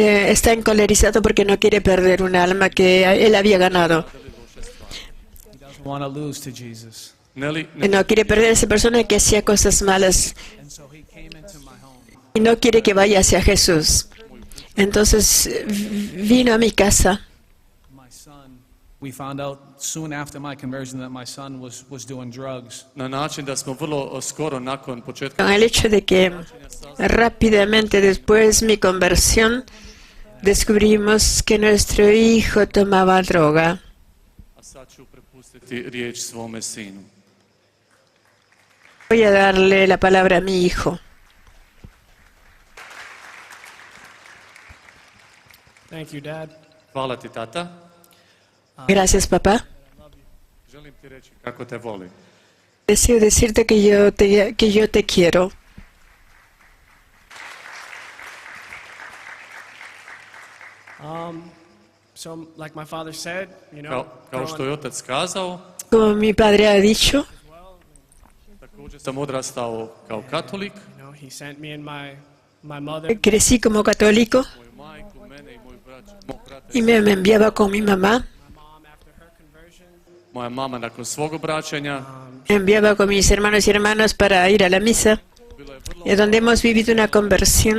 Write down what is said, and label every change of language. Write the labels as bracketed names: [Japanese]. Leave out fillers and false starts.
[Spanish] Está encolerizado porque no quiere perder un alma que él había ganado. [English] He doesn't want to lose to Jesus. [Spanish] No quiere perder a esa persona que hacía cosas malas [English] And so he came into my home. [Spanish] y no quiere que vaya hacia Jesús. Entonces vino a mi casa. [English] My son, we found out soon after my conversion that my son was doing drugs. [Croatian] Na način da smo vrlo skoro nakon početka [Spanish] Con el hecho de que rápidamente después de mi conversión descubrimos que nuestro hijo tomaba droga. [Croatian] a sad ću prepustiti riječ svome sinu. [Spanish] Voy a darle la palabra a mi hijo. [English] Thank you, Dad. [Croatian] Hvala ti, tata. [Spanish] Gracias, papá. [Croatian] Želim ti reći kako te volim. [Spanish] Deseo decirte que yo te quiero. [English] So, like my father said, you know, [Croatian] Kao što je otac kazao, [Spanish] Como mi padre ha dicho, [Croatian] također sam odrastao kao katolik. [English] you know, he sent me and my mother. [Spanish] crecí como católico [Croatian] Moju majku, mene i mog brata. [Spanish] y me enviaba con mi mamá. [English] My mom, after her conversion, [Croatian] Moja mama nakon svog obraćanja [Spanish] Me enviaba con mis hermanos y hermanas para ir a la misa, [Croatian] bila je vrlo [Spanish] y donde hemos vivido una conversión.